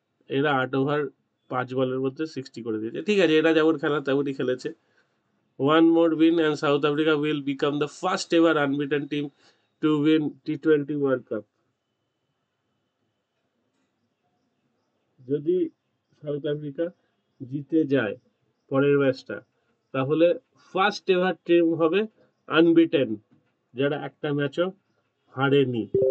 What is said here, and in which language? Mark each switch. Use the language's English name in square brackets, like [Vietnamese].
[Bangla] এরা 8 ওভার 5 বলের মধ্যে 60 করে দিয়েছে। ঠিক আছে, এরা যেমন খেলা তেমনই খেলেছে। [English] One more win and South Africa will become the first ever unbeaten team to win T20 World Cup. [Bangla] যদি সাউথ আফ্রিকা জিতে যায় পরের ম্যাচটা, তাহলে ফার্স্ট এভার টিম হবে আনবিটেন, যারা একটা ম্যাচও হারেনি।